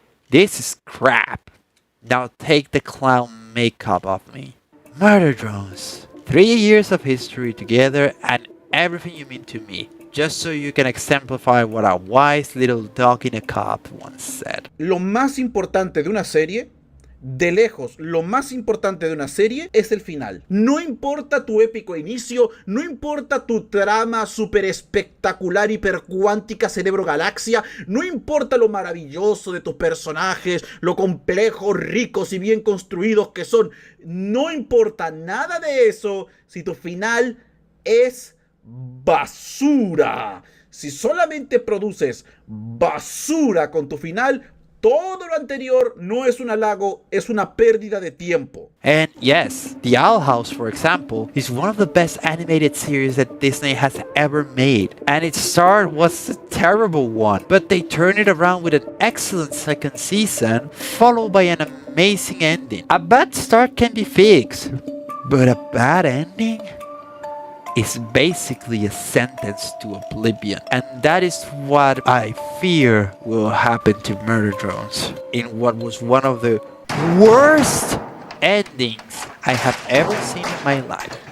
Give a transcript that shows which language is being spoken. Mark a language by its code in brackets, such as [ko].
[en] This is crap. Now take the clown makeup off me. Murder drones. 3 years of history together and everything you mean to me. Just so you can exemplify what a wise little dog in a cup once said. [es] Lo más importante de una serie, de lejos, lo más importante de una serie es el final. No importa tu épico inicio, no importa tu trama super espectacular, hipercuántica, cerebro galaxia, no importa lo maravilloso de tus personajes, lo complejos, ricos y bien construidos que son, no importa nada de eso si tu final es basura. Si solamente produces basura con tu final, todo lo anterior no es un halago, es una pérdida de tiempo. [en] And yes, The Owl House, for example, is one of the best animated series that Disney has ever made. And its start was a terrible one, but they turned it around with an excellent second season, followed by an amazing ending. A bad start can be fixed, but a bad ending is basically a sentence to oblivion, and that is what I fear will happen to Murder Drones in what was one of the worst endings I have ever seen in my life.